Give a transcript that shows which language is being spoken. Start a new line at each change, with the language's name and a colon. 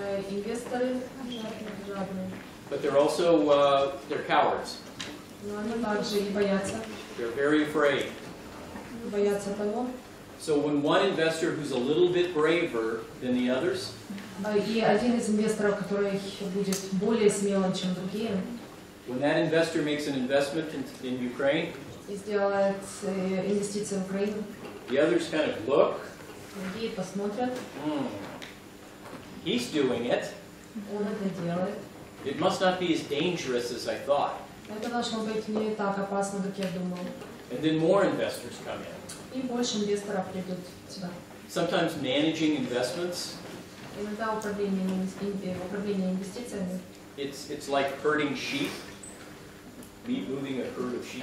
Russian: Инвесторы жадные,
English: but they're also they're cowards.
Russian: но они также и боятся
English: They're very afraid.
Russian: того.
English: So when one investor who's a little bit braver than the others
Russian: И один из инвесторов, который будет более смелым, чем другие,
English: when that investor makes an investment in Ukraine,
Russian: и сделает инвестиции в Украину,
English: the others kind of look,
Russian: другие посмотрят,
English: he's doing it.
Russian: он это делает.
English: It must not be as dangerous as I thought.
Russian: Это должно быть не так опасно, как я думал.
English: And then more investors come in.
Russian: И больше инвесторов придут сюда.
English: Sometimes managing investments,
Russian: Иногда управление инвестициями
English: it's like herding sheep, moving a herd of sheep.